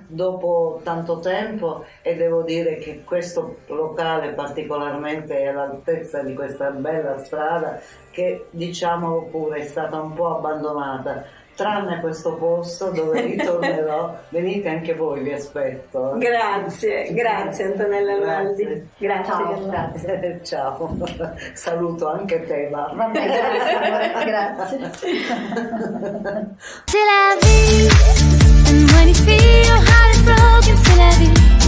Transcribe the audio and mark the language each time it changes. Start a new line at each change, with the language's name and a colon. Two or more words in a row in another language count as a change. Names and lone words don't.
Italian: dopo tanto tempo, e devo dire che questo locale particolarmente è all'altezza di questa bella strada che, diciamolo pure, è stata un po' abbandonata. Tranne questo posto dove ritornerò, venite anche voi, vi aspetto. Grazie Antonella Lualdi. Grazie. Ciao, grazie. Ciao, saluto anche te, va. Va bene, grazie.
French: C'est la vie.
English: And when you feel your heart is broken,
French: c'est la vie.